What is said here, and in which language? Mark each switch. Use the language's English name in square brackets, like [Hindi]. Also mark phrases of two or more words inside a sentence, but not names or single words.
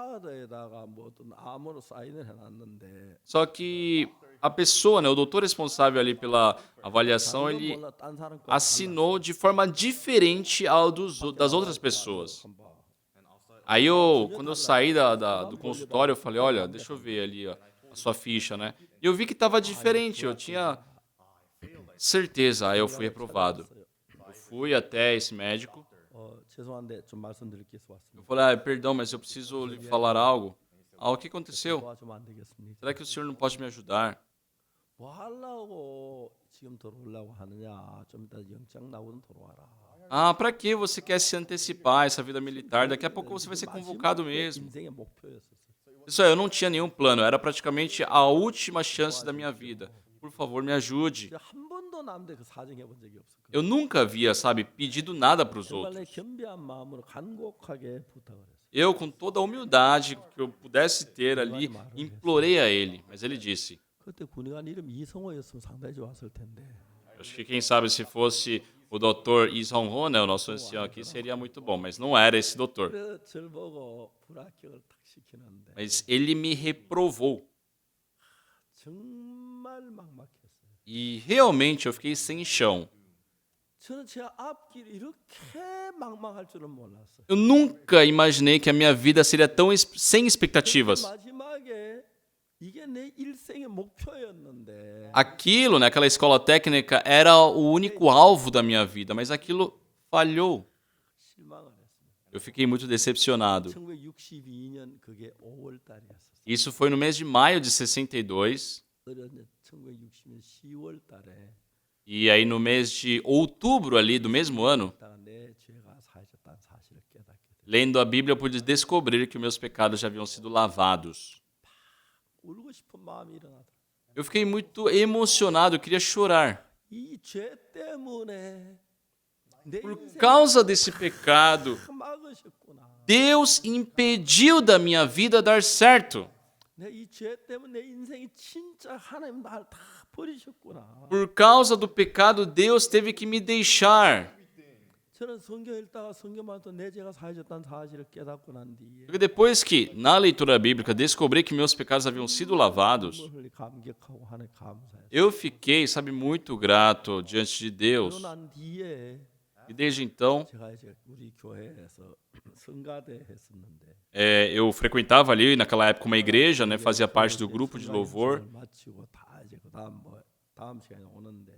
[Portuguese] Só que a pessoa, né, o doutor responsável ali pela avaliação, ele assinou de forma diferente das outras pessoas. Aí quando eu saí do consultório, eu falei, olha, deixa eu ver ali ó, a sua ficha, né? E eu vi que estava diferente, eu tinha certeza, aí eu fui reprovado. Eu fui até esse médico, [Korean] 죄송한데 좀 말씀드릴 게 있어 [Portuguese] eu [Korean] 왔습니다. [Portuguese] falei, perdão, mas eu preciso lhe falar algo. O que aconteceu? [Korean] 도와주면 안 되겠습니까? [Portuguese] Será que o senhor não pode me ajudar? [Korean] 뭐 하려고 지금 들어오려고 하느냐? 좀 이따 영장 나오면 들어와라. [Portuguese] Ah, pra que você quer se antecipar essa vida militar? Daqui a pouco você vai ser convocado mesmo. [Korean] 인생의 목표였었어요. [Portuguese] Isso aí, eu não tinha nenhum plano, era praticamente a última chance da minha vida. Por favor, me ajude. [Korean] 제가 한 번도 남한테 그 사정해 본 적이 없었거든요. [Portuguese] Eu nunca havia, sabe, pedido nada para os [Korean] 정말 내 [Portuguese] outros. [Korean] 겸비한 마음으로 간곡하게 부탁을 했어요. [Portuguese] Eu, com toda a humildade que eu pudesse ter ali, implorei a ele. Mas ele disse, [Korean] 그때 군의관 이름 이성호였으면 상당히 좋았을 텐데. [Portuguese] acho que quem sabe se fosse o Dr. Lee Song-ho, né, o nosso ancião aqui, seria muito bom. Mas não era esse doutor. [Korean] 그래서 저를 보고 불합격을 탁 시키는데 [Portuguese] Mas ele me reprovou. [Korean] 정말 막막했어요. [Portuguese] E realmente eu fiquei sem chão. [Korean] 저는 제 앞길이 이렇게 막막할 줄은 몰랐어요. [Portuguese] Eu nunca imaginei que a minha vida seria tão sem expectativas. [Korean] 마지막에 이게 내 일생의 목표였는데 [Portuguese] Aquilo, né, aquela escola técnica, era o único alvo da minha vida, mas aquilo falhou. [Korean] 실망을 했습니다. [Portuguese] Eu fiquei muito decepcionado. [Korean] 1962년 그게 5월 달이었어요. [Portuguese] Isso foi no mês de maio de 62, [Korean] 1960년 10월 달에 [Portuguese] e aí no mês de outubro ali do mesmo ano, [Korean] 내 죄가 사해졌다는 사실을 깨닫게 돼요. [Portuguese] lendo a Bíblia, eu pude descobrir que os meus pecados já haviam sido lavados. [Korean] 울고 싶은 마음이 일어나더라고요. [Portuguese] Eu fiquei muito emocionado, eu queria chorar. [Korean] 이 죄 때문에 내 [Portuguese] Por [Korean] 인생을 [Portuguese] causa desse pecado, [Korean] 막으셨구나. [Portuguese] Deus impediu da minha vida dar certo. [Korean] 내 이 죄 때문에 내 인생이 진짜 하나님 날 다 버리셨구나. [Portuguese] Por causa do pecado, Deus teve que me deixar. [Korean] 저는 성경 읽다가 성경만 또 내 죄가 사해졌다는 사실을 깨닫고 난 뒤에 [Portuguese] Porque depois que, na leitura bíblica, descobri que meus pecados haviam sido lavados, [Korean] 눈물 흘리 감격하고 하나님 감사해요. [Portuguese] eu fiquei, sabe, muito grato diante de Deus. [Korean] 그러고 난 뒤에 [Portuguese] E desde então, [Korean] 제가 이제 우리 교회에서 성가대 했었는데 [Portuguese] eu frequentava ali, naquela época, uma igreja, né, fazia parte do grupo de louvor. [Korean] 마치고 다 이제 그다음 다음 시간에 오는데